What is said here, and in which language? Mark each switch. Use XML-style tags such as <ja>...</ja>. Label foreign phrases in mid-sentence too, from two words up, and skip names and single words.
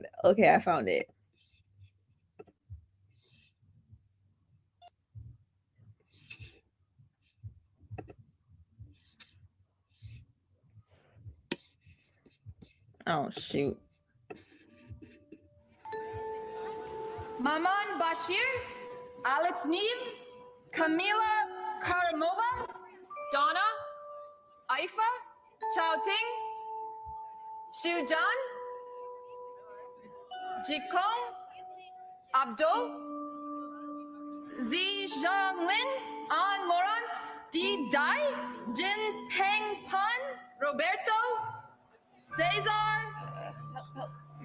<en>Okay, I found it. Oh, shoot. Maman Bashir, Alex Neve, Camila Karamova, Donna, Aifa, Chao Ting, Xiu Zhan, Jikong, Abdul, Zi Zhanglin, An Lawrence, Di Dai, Jin Peng Pan, Roberto, Cesar, no.</en>